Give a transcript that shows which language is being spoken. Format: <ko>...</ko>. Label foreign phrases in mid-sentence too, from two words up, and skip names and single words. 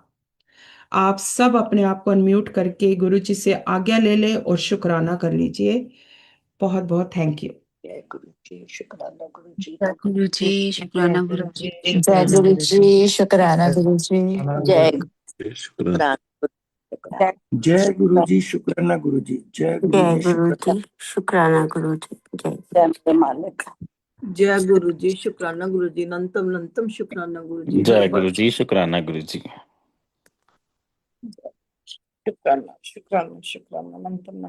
<hi>आप सब अपने आप को अनम्यूट करके गुरु जी से आज्ञा ले ले और शुक्राना कर लीजिए। बहुत बहुत</hi> <en>thank you.</en> <hi>जय गुरु जी, शुक्राना गुरु जी। जय गुरु जी, शुक्राना गुरु जी। जय गुरु जी, शुक्राना गुरु जी। जय शुक्राना शुक्राना। जय गुरु जी, शुक्राना गुरु जी। जय गुरु जय जी, गुरु शुक्राना। जी, शुक्राना गुरु जी। जय जय मेरे मालिक। जय गुरु जी, शुक्राना गुरु जी। नंतम नंतम शुक्राना गुरु जी। जय गुरु जी, शुक्राना गुरु जी। शुक्राना शुक्राना शुक्राना नंतम</hi>